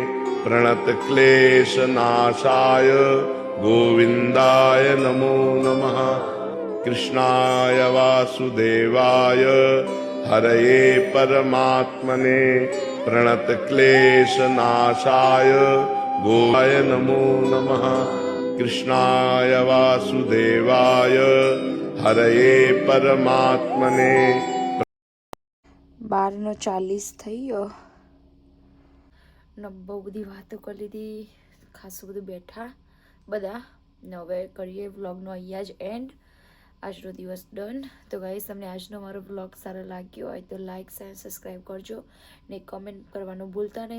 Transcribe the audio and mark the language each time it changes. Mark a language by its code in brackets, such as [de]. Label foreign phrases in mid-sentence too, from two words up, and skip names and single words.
[sa] प्रणतक्लेशनाशाय गोविन्दाय नमो नमः कृष्णाय वासुदेवाय हरये परमात्मने प्रणतक्लेशनाशाय गोविन्दाय नमो नमः कृष्णाय वासुदेवाय हरये परमात्मने [gu] 12:40 થઈ ગયો ને બહુ બધી વાતો કરી લીધી, ખાસું બધું બેઠા બધા ને હવે કરીએ વ્લોગનો અહીંયા જ એન્ડ. આજનો દિવસ ડન. તો ગાઈસ તમને આજનો મારો વ્લોગ સારો લાગ્યો હોય તો [en] like share subscribe [gu] કરજો ને કમેન્ટ કરવાનું ભૂલતા નહીં.